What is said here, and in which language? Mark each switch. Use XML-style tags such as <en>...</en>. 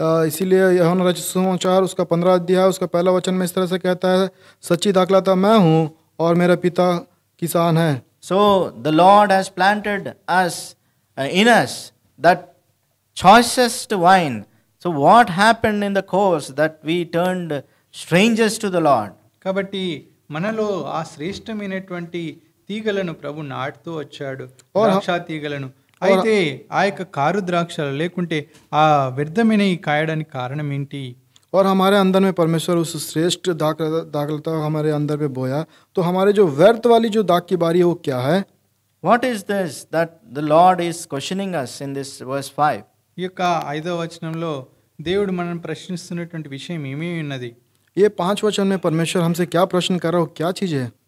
<hi>इसीलिए यूहन्ना रचित सुसमाचार उसका 15 अध्याय उसका पहला वचन में इस तरह से कहता है, सच्ची दाखलता मैं हूँ और मेरा पिता किसान है.</hi> <en>So the Lord has planted us in us that choicest wine. So what happened in the course that we turned strangers to the Lord?</en> <te>కాబట్టి మనలో ఆ శ్రేష్టమైనటువంటి తీగలను ప్రభు నాటుతూ వచ్చాడు, ద్రాక్ష తీగలను. అయితే ఆ యొక్క కారు ద్రాక్షలు లేకుంటే ఆ వ్యర్థమైన ఈ కాయడానికి కారణం ఏంటి?</te> <hi>और हमारे अंदर में परमेश्वर उस श्रेष्ठ दाखलता हमारे अंदर पे बोया, तो हमारे जो व्यर्थ वाली जो दाग की बारी है वो क्या है?</hi> <en>What is this that the Lord is questioning us in this verse 5?</en> <te>ఈ యొక్క 5వ వచనంలో దేవుడు మనల్ని ప్రశ్నిస్తున్నటువంటి విషయం ఏమీ ఉన్నది?</te> <hi>ये 5 वचन में परमेश्वर हमसे क्या प्रश्न कर रहा हो, क्या चीज़ है?</hi>